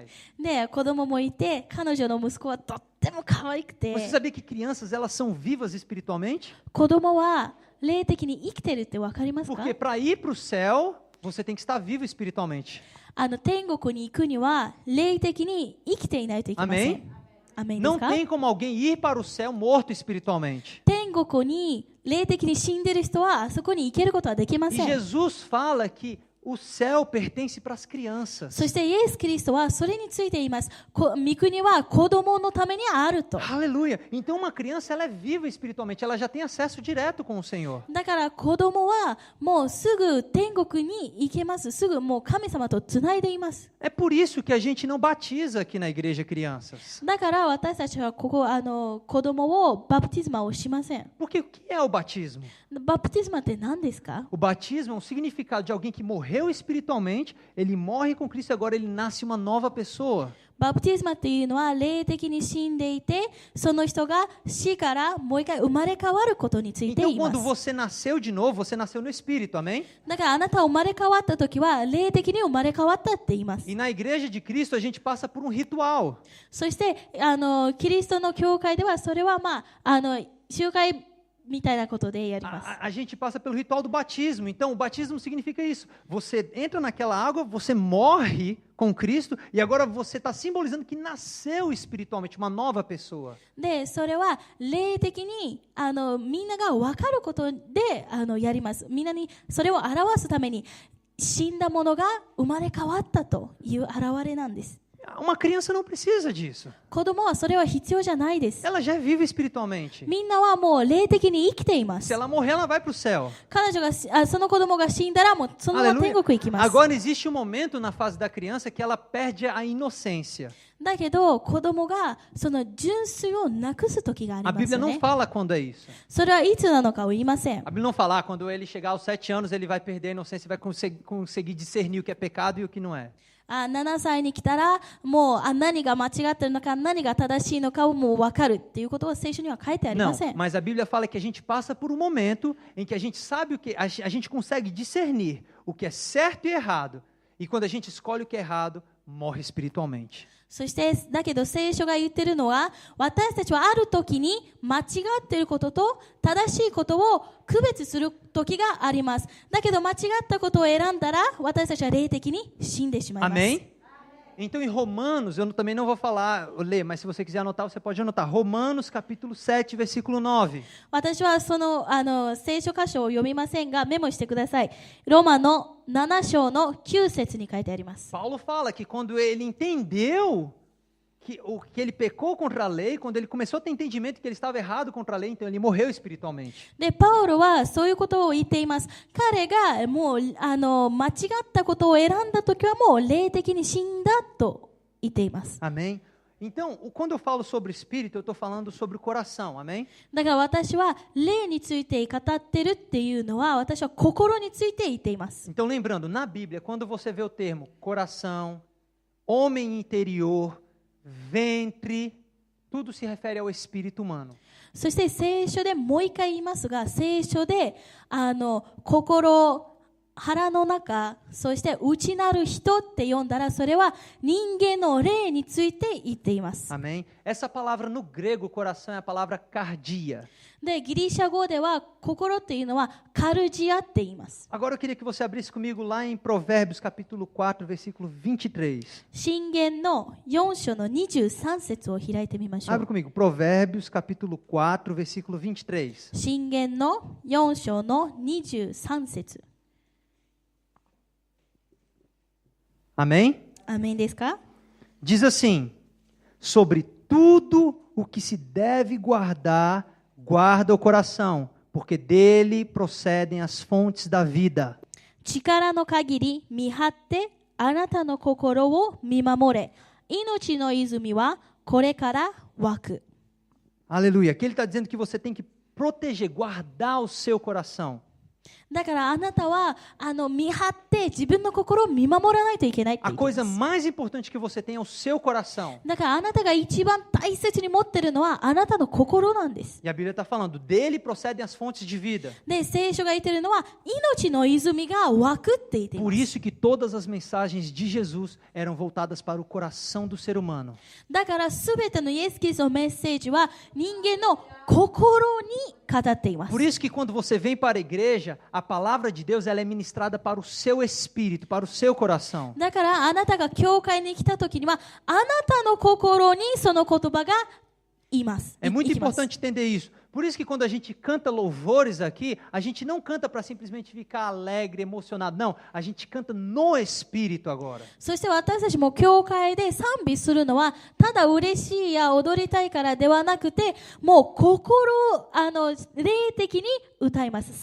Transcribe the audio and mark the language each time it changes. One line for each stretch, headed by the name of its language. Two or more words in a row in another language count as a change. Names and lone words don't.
Japanese: で、子供もいて、彼女の息子はとっても可愛くて、
Portuguese: Você sabia que crianças elas são vivas espiritualmente?
Japanese: 子供は霊的に生きてるってわかりますか？
Portuguese: Porque para ir para o céu, você tem que estar vivo espiritualmente.
Japanese: 天国に行くには霊的に生きていないといけません。アメンです
Portuguese: Não
Japanese: か？
Portuguese: tem como alguém ir para o céu morto espiritualmente.
Japanese: 天国に霊的に死んでる人はあそこに行けることはできま
Portuguese: E
Japanese: せん。
Portuguese: Jesus fala que o céu pertence para as crianças.
Japanese: そしてイエス・キリストはそれについて言います。御国は子供のためにあると。
Portuguese: Aleluia. Então uma criança ela é viva espiritualmente, ela já tem acesso direto com o Senhor.
Japanese: だから子供はもうすぐ天国に行けます。すぐもう神様とつないでいます。
Portuguese: É por isso que a gente não batiza aqui na igreja crianças.
Japanese: だから私たちはここ子供をバプティズマをしません。
Portuguese: Porque o que é o batismo?
Japanese: バプティズマって何ですか？
Portuguese: O batismo é um significado de alguém que morreu espiritualmente, ele morre com Cristo e agora ele nasce uma nova pessoa.
Japanese: バプティズマっていうのは霊的に死んでいて、その人が死からもう一回生まれ変わることについて
Portuguese: Então
Japanese: 言いま
Portuguese: quando
Japanese: す。
Portuguese: você nasceu de novo, você nasceu no espírito, amém?
Japanese: だからあなた生まれ変わった時は霊的に生まれ変わったって言います。
Portuguese: E na igreja de Cristo a gente passa por um ritual.
Japanese: そしてキリストの教会ではそれは集会みたいなことでやります。
Portuguese: A gente passa pelo ritual do batismo. Então, o batismo significa isso. Você entra naquela água, você morre com Cristo e agora você está simbolizando que nasceu espiritualmente uma nova pessoa.
Japanese: で、それは霊的にみんなが分かることでやります。みんなにそれを表すために死んだものが生まれ変わったという現れなんです。
Portuguese: Uma criança não precisa disso.
Japanese: 子供はそれは必要じゃないです。
Portuguese: Ela já é viva espiritualmente.
Japanese: みんなはもう霊的に生きていま
Portuguese: Se
Japanese: す。
Portuguese: ela morrer, ela vai para o céu.
Japanese: 彼女がその子供が死んだらもうそのまま天
Portuguese: Aleluia.
Japanese: 国行きます。
Portuguese: Agora existe um momento na fase da criança que ela perde a inocência.
Japanese: だけど子供がその純粋をなくす時があり
Portuguese: A
Japanese: ます
Portuguese: Bíblia
Japanese: よ
Portuguese: não
Japanese: ね。
Portuguese: fala quando é isso.
Japanese: それはいつなのかを言いません。
Portuguese: A Bíblia não fala, quando ele chegar aos 7 anos, ele vai perder a inocência e vai conseguir discernir o que é pecado e o que não é.
Japanese: 7 歳に来たらもう何が間違ってるのか何が正しいのかをもう分かるっていうことは聖書には書いてあり
Portuguese: Não,
Japanese: ません。
Portuguese: mas a Bíblia fala que a gente passa por um momento em que a gente sabe o que, a gente consegue discernir o que é certo e errado. E quando a gente escolhe o que é errado, morre espiritualmente.
Japanese: そしてだけど聖書が言ってるのは私たちはある時に間違っていることと正しいことを区別する時があります。だけど間違ったことを選んだら私たちは霊的に死んでしまいます。
Portuguese: Amém? Então em Romanos, eu também não vou ler, mas se você quiser anotar, você pode anotar. Romanos capítulo 7, versículo 9.
Japanese: 私はその聖書箇所を読みませんがメモしてください。ローマの7章の9節に書いてあります。
Portuguese: Paulo fala que quando ele entendeu que ele pecou contra a lei, quando ele começou a ter entendimento que ele estava errado contra a lei, então ele morreu espiritualmente.
Japanese: で、パウロはそういうことを言っています。彼がもう間違ったことを選んだときはもう霊的に死んだと言っています。
Portuguese: Amém? Então, quando eu falo sobre espírito, eu estou falando sobre o coração, amém?
Japanese: だから私は霊について語ってるっていうのは私は心について言っています。
Portuguese: Então, lembrando, na Bíblia, quando você vê o termo coração, homem interior, ventre, tudo se refere ao espírito humano.
Japanese: そして聖書でもう一回言いますが、聖書で心、腹の中、そして内なる人って読んだら、それは人間の霊について言っています。
Portuguese: Amém? Essa palavra no grego, coração, é a palavra cardia.
Japanese: で、ギリシャ語では心っていうのはカルジアって言います。
Portuguese: Agora eu queria que você abrisse comigo lá em Provérbios, capítulo 4, versículo 23.
Japanese: 箴言の4章の23節を開いてみましょ
Portuguese: Abre
Japanese: う。
Portuguese: comigo, Provérbios, capítulo 4, versículo 23.
Japanese: 箴言の4章の23節。
Portuguese: Amém?
Japanese: アメンですか？
Portuguese: Diz assim: sobre tudo o que se deve guardar, guarda o coração, porque dele procedem as fontes da vida.
Japanese: 力の限り見張ってあなたの心を見守れ。命の泉はこれから湧く。
Portuguese: Aleluia. Aqui ele está dizendo que você tem que proteger, guardar o seu coração.
Japanese: だからあなたは見張って自分の心を見守らないといけないって言
Portuguese: A
Japanese: ってい
Portuguese: coisa
Japanese: ます。
Portuguese: mais importante que você tem é o seu coração.
Japanese: だからあなたが一番大切に持ってるのはあなたの心なんです。
Portuguese: E a Bíblia está falando, dele procedem as fontes de vida.
Japanese: で、聖書が言ってるのは命の泉が湧くって言っていま
Portuguese: Por
Japanese: す。
Portuguese: isso que todas as mensagens de Jesus eram voltadas para o coração do ser humano.
Japanese: だからすべてのイエス・キリストのメッセージは人間の心に語っています。
Portuguese: Por isso que quando você vem para a igreja, a palavra de Deus ela é ministrada para o seu espírito, para o seu coração.
Japanese: だからあなたが教会に来た時にはあなたの心にその言葉がいます。
Portuguese: É muito
Japanese: いきます。
Portuguese: importante entender isso. Por isso que quando a gente canta louvores aqui, a gente não canta para simplesmente ficar alegre, emocionado. Não, a gente canta no espírito agora.
Japanese: そして私たちも教会で賛美するのはただ嬉しいや踊りたいからではなくて、もう心霊的に歌います。